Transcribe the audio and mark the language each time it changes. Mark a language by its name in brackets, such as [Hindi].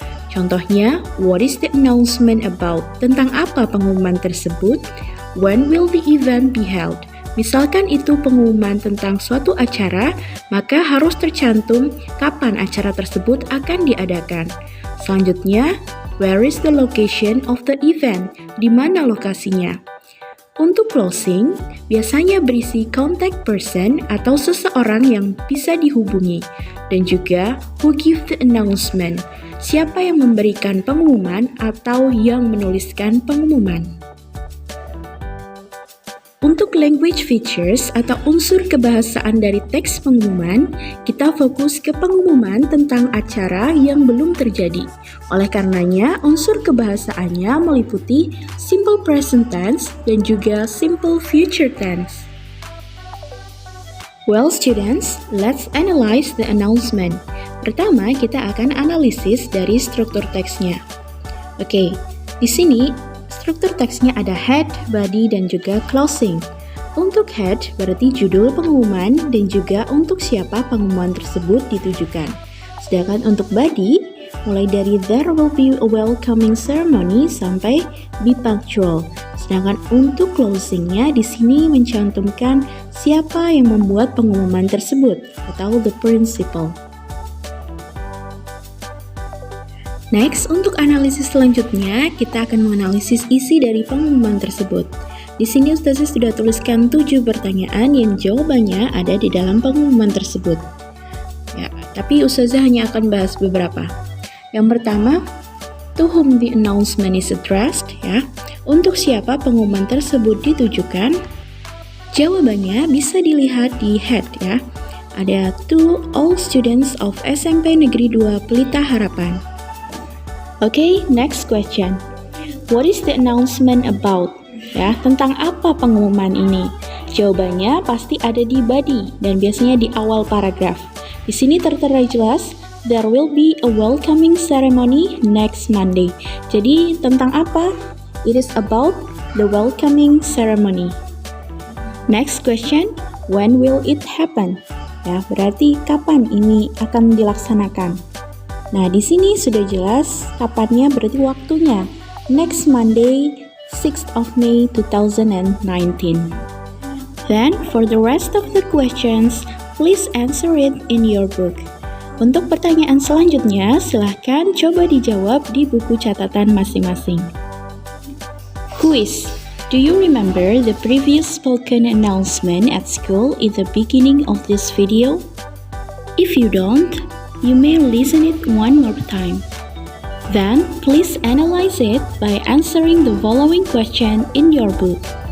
[Indonesian] Contohnya, [English] what is the announcement about? [Indonesian] Tentang apa pengumuman tersebut? [English] When will the event be held? [Indonesian] Misalkan itu pengumuman tentang suatu acara, maka harus tercantum kapan acara tersebut akan diadakan. Selanjutnya, [English] where is the location of the event? [Indonesian] Di mana lokasinya? Untuk closing, biasanya berisi contact person atau seseorang yang bisa dihubungi, dan juga [English] who give the announcement, [Indonesian] siapa yang memberikan pengumuman atau yang menuliskan pengumuman. Untuk language features atau unsur kebahasaan dari teks pengumuman, kita fokus ke pengumuman tentang acara yang belum terjadi. Oleh karenanya, unsur kebahasaannya meliputi simple present tense dan juga simple future tense. Well students, let's analyze the announcement. Pertama, kita akan analisis dari struktur teksnya. Oke, di sini struktur teksnya ada head, body, dan juga closing. Untuk head berarti judul pengumuman dan juga untuk siapa pengumuman tersebut ditujukan. Sedangkan untuk body, mulai dari [English] there will be a welcoming ceremony sampai be punctual. [Indonesian] Sedangkan untuk closingnya di sini mencantumkan siapa yang membuat pengumuman tersebut atau the principal. Next, untuk analisis selanjutnya, kita akan menganalisis isi dari pengumuman tersebut. Di sini Ustazah sudah tuliskan 7 pertanyaan yang jawabannya ada di dalam pengumuman tersebut. Ya, tapi Ustazah hanya akan bahas beberapa. Yang pertama, [English] to whom the announcement is addressed, ya. [Indonesian] Untuk siapa pengumuman tersebut ditujukan? Jawabannya bisa dilihat di head, ya. [English] Ada to all students of SMP Negeri 2 Pelita Harapan. Oke, next question. What is the announcement about? [Indonesian] Ya, tentang apa pengumuman ini? Jawabannya pasti ada di body dan biasanya di awal paragraf. Di sini tertera jelas, [English] there will be a welcoming ceremony next Monday. [Indonesian] Jadi, tentang apa? [English] It is about the welcoming ceremony. Next question, when will it happen? [Indonesian] Ya, berarti kapan ini akan dilaksanakan? Nah, di sini sudah jelas kapannya, berarti waktunya. [English] Next Monday, 6th of May 2019. Then, for the rest of the questions, please answer it in your book. [Indonesian] Untuk pertanyaan selanjutnya, silahkan coba dijawab di buku catatan masing-masing. [English] Quiz. Do you remember the previous spoken announcement at school in the beginning of this video? If you don't, you may listen it one more time. Then, please analyze it by answering the following question in your book.